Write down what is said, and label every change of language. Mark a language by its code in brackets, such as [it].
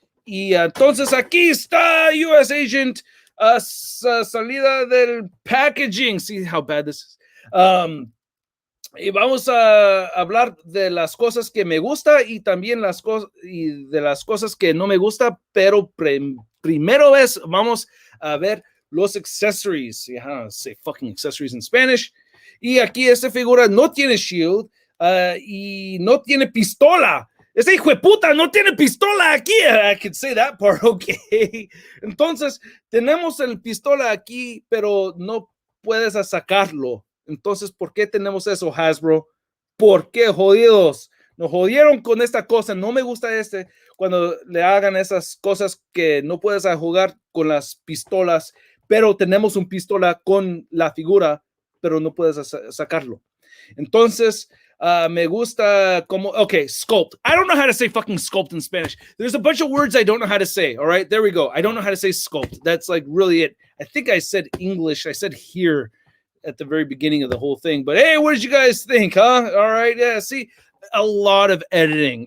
[es] Y entonces aquí está US Agent, salida del packaging. [en] See how bad this is. [es] Y vamos a hablar de las cosas que me gusta y también de las cosas que no me gusta, pero primero vamos a ver los accessories. [en] Yeah, say fucking accessories in Spanish. [es] Y aquí esta figura no tiene shield y no tiene pistola. Ese hijo de puta no tiene pistola aquí. [en] I could say that part, okay. [es] Entonces, tenemos el pistola aquí, pero no puedes sacarlo. Entonces, ¿por qué tenemos eso, Hasbro? ¿Por qué, jodidos? Nos jodieron con esta cosa. No me gusta cuando le hagan esas cosas que no puedes jugar con las pistolas, pero tenemos un pistola con la figura, pero no puedes sacarlo. Entonces, me gusta como, okay, sculpt. [en] I don't know how to say fucking sculpt in Spanish. There's a bunch of words I don't know how to say. All right, there we go. I don't know how to say sculpt. That's like really it. I think I said English. I said here at the very beginning of the whole thing. But hey, what did you guys think, huh? All right, yeah, see, a lot of editing.